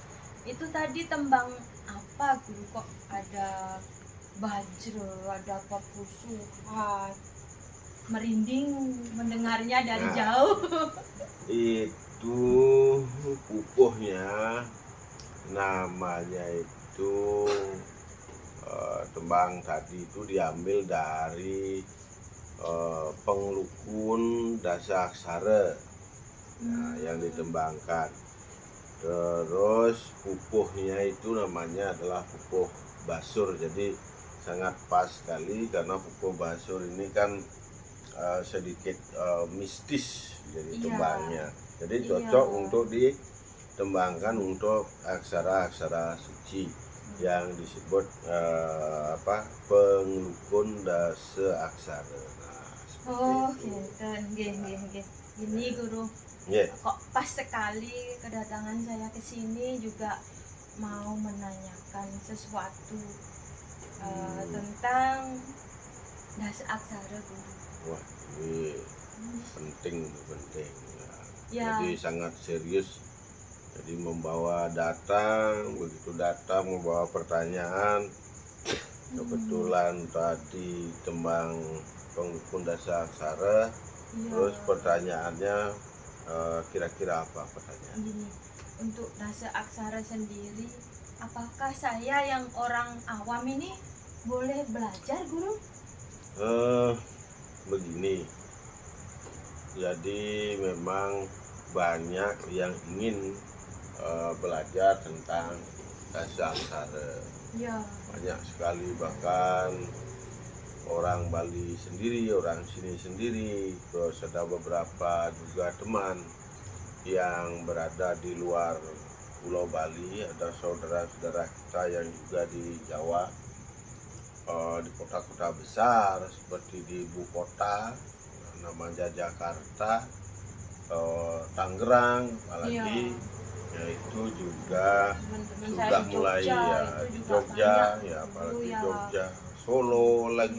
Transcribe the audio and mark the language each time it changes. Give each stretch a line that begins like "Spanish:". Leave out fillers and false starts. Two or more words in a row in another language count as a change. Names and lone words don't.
Indonesian: Itu tadi tembang apa, Guru? Kok ada bajra, ada papusuhan? Merinding mendengarnya dari jauh. Itu pupuhnya, namanya itu tembang tadi itu diambil dari penglukun dasa aksara yang ditembangkan. Terus pupuhnya itu namanya adalah pupuh basur. Jadi sangat pas sekali karena pupuh basur ini kan sedikit mistis jadi tembangnya. Jadi cocok untuk ditembangkan untuk aksara-aksara suci yang disebut penglukun dasa aksara. Oh, gitu. Ini, Guru. Kok pas sekali kedatangan saya ke sini juga mau menanyakan sesuatu tentang dasa aksara, Guru. Wah, ini penting. Ya. Jadi sangat serius. Jadi begitu datang membawa pertanyaan. Kebetulan tadi tembang penglukun dasa aksara. Terus pertanyaannya kira-kira apa pertanyaan? Gini, untuk dasa aksara sendiri, apakah saya yang orang awam ini boleh belajar, Guru? Begini, jadi memang banyak yang ingin belajar tentang dasa aksara. Ya. Banyak sekali, bahkan orang Bali sendiri, orang sini sendiri, terus ada beberapa juga teman yang berada di luar Pulau Bali, ada saudara-saudara kita yang juga di Jawa, di kota-kota besar seperti di ibu kota namanya Jakarta, Tangerang, apalagi yaitu juga sudah mulai di Jogja, apalagi Jogja, Solo lagi.